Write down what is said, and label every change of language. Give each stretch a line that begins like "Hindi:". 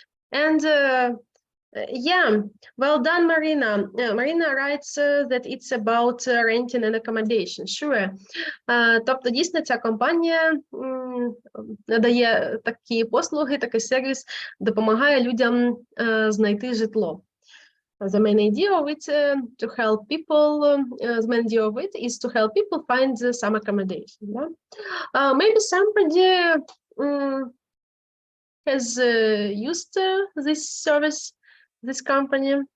English: And yeah, well done, Marina. Marina writes that it's about renting and accommodation. Sure.
Ukrainian: Тобто, дійсно, ця компанія надає такі послуги, такий сервіс, допомагає людям знайти житло.
English: The main idea of it to help people. The main idea of it is to help people find some accommodation. Yeah? Maybe somebody has used this service, this company.